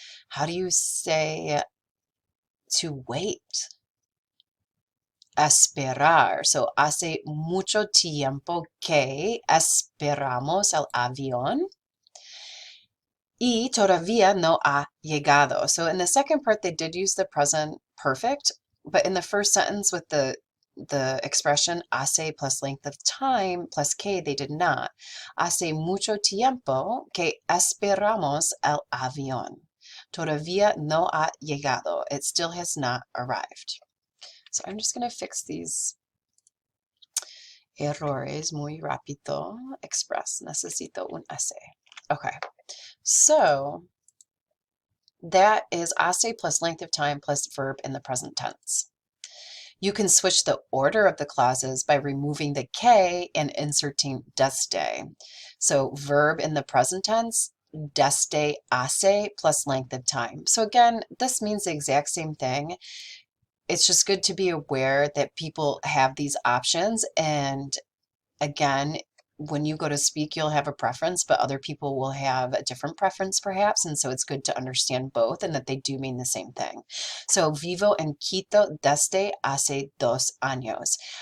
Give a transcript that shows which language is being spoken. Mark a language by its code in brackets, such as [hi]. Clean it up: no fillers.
[en] How do you say to wait? [es] Esperar. So hace mucho tiempo que esperamos el avión. Y todavía no ha llegado. [en] So in the second part, they did use the present perfect, but in the first sentence with the expression hace plus length of time plus que, they did not. [es] Hace mucho tiempo que esperamos el avión. Todavía no ha llegado. [en] It still has not arrived. So I'm just going to fix these [es] errores muy rápido. [en] Express. [es] Necesito un hace. Okay. [en] So that is hace plus length of time plus verb in the present tense. You can switch the order of the clauses by removing the que and inserting desde. So verb in the present tense, desde hace plus length of time. So again, this means the exact same thing. It's just good to be aware that people have these options, and again, when you go to speak, you'll have a preference, but other people will have a different preference perhaps, and so it's good to understand both and that they do mean the same thing. [es] So vivo en Quito desde hace 2 años.